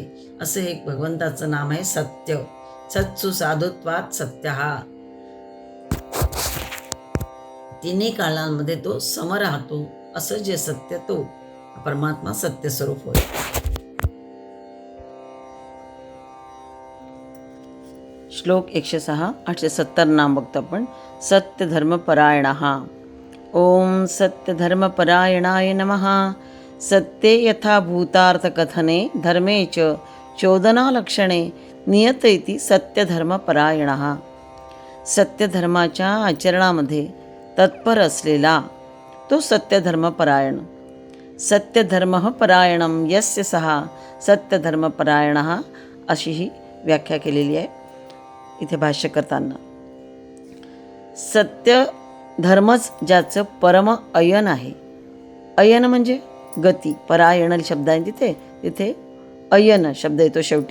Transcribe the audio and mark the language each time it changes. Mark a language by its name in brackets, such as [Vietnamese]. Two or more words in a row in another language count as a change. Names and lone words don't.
[Marathi] असं एक भगवंताचं नाम आहे सत्य. [Sanskrit] सत्सु साधुत्वात सत्य, [Marathi] हा तिन्ही काळांमध्ये तो सम राहतो. असं जे सत्य तो परमात्मा सत्य स्वरूप होय. श्लोक 106, 870 नाम बघतो आपण. [Sanskrit] सत्य धर्म परायणः. ओम सत्य धर्म परायणाय नमः. सत्ये यथा भूतार्थ कथने धर्मे च चोदना लक्षणे नियत इति सत्य धर्म परायणः. [Marathi] सत्य धर्माच्या आचरणामध्ये तत्पर असलेला तो सत्य धर्म परायण. [Sanskrit] सत्य धर्म परायणम यस्य सहा सत्य धर्म परायणः, [Marathi] अशी ही व्याख्या केलेली आहे इथे भाष्य करताना. सत्य धर्मच ज्याचं परम अयन आहे. अयन म्हणजे गती. परायण शब्द आहे तिथे, तिथे अयन शब्द येतो शेवटी.